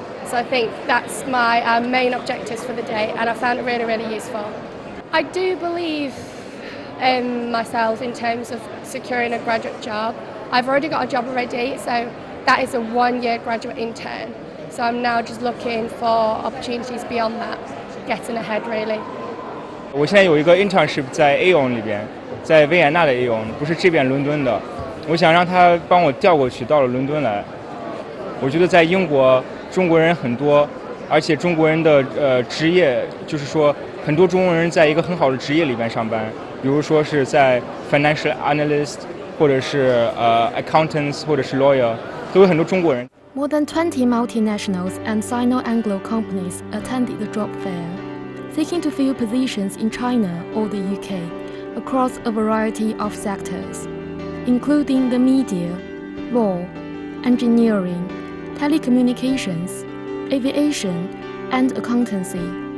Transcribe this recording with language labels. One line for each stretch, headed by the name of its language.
English: So I think that's my main objectives for the day, and I found it really, really useful. I do believe in myself in terms of securing a graduate job. I've already got a job already, so that is a one-year graduate intern. So I'm now just looking for opportunities beyond that, getting ahead really.
Chinese: 我现在有一个 internship 在 Aon 里边，在维也纳的 Aon， 不是这边伦敦的。我想让他帮我调过去，到了伦敦来。我觉得在英国中国人很多，而且中国人的职业，就是说很多中国人在一个很好的职业里边上班，比如说是在 financial analyst， 或者是accountants， 或者是 lawyer， 都有很多中国人。
English: More than 20 multinationals and Sino-Anglo companies attended the job fair, seeking to fill positions in China or the UK across a variety of sectors, including the media, law, engineering, telecommunications, aviation, and accountancy.